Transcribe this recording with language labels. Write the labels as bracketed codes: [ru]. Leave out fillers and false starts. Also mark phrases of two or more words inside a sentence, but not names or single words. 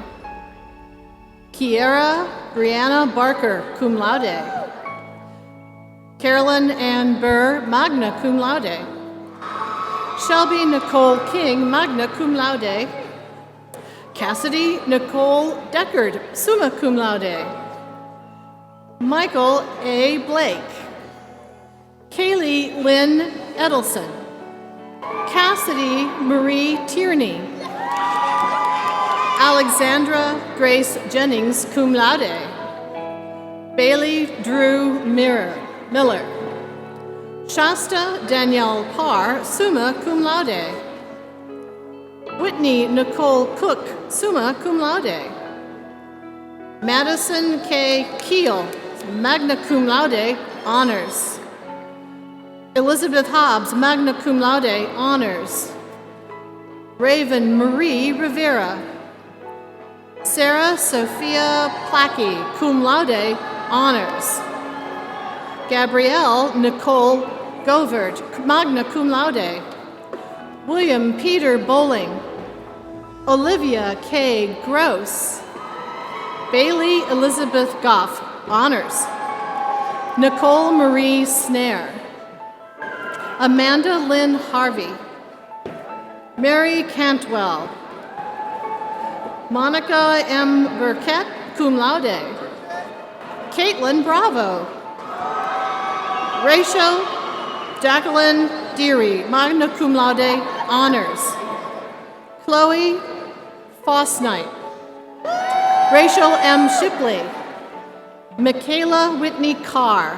[en] Kiera Brianna Barker, [la] cum laude. [en] Carolyn Ann Burr, [la] magna cum laude. [en] Shelby Nicole King, [la] magna cum laude. [en] Cassidy Nicole Deckard, [la] summa cum laude. [en] Michael A. Blake. Kaylee Lynn Edelson. Cassidy Marie Tierney. Alexandra Grace Jennings, [la] cum laude. [en] Bailey Drew Miller. Shasta Danielle Parr, [la] summa cum laude. [en] Whitney Nicole Cook, [la] summa cum laude. [en] Madison K. Keel, [la] magna cum laude, [en] honors. Elizabeth Hobbs, [la] magna cum laude, [en] honors. Raven Marie Rivera. Sarah Sophia Plackey, [la] cum laude, [en] honors. Gabrielle Nicole Govert, [la] magna cum laude. [en] William Peter Bowling. Olivia K. Gross. Bailey Elizabeth Goff, honors. Nicole Marie Snare. Amanda Lynn Harvey. Mary Cantwell. Monica M. Burkett, [la] cum laude. [en] Caitlin Bravo. Rachel Jacqueline Deary, [la] magna cum laude, [en] honors. Chloe Fosnight. Rachel M. Shipley. Michaela Whitney Carr.